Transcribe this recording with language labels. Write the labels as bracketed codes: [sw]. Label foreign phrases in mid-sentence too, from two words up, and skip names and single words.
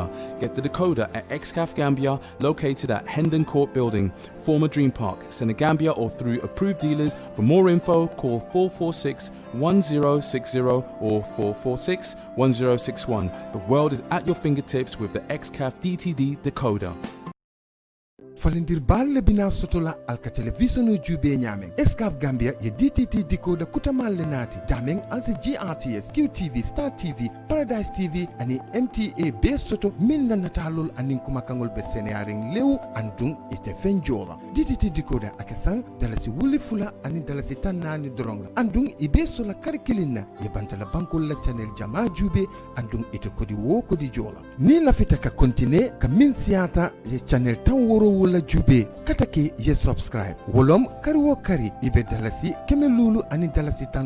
[en] Get the decoder at XCAF Gambia, located at Hendon Court Building, former Dream Park, Senegambia, or through approved dealers. For more info, call 446-1060 or 446-1061. The world is at your fingertips with the XCAF DTD decoder. [man] Falindir balle bina sotola alka television jube nyameng escaf Gambia ye DTT decoder kutamal lenati dameng alse GRTS QTV Star TV Paradise TV ani MTA be soto min na natalol anin kuma kangol be senearing lew andung ite fenjola DTT decoder akesan dalasi wuli fula ani dalasi tanani dronga andung ibe sola karikilina ye bantala bankol la channel jama jube andung ite kodi wo kodi jola ni la fita ka continue ka min siata ye channel tan woro la jube katake ye subscribe wolom kari kari ibe dalasi kemelulu ani dalasi tan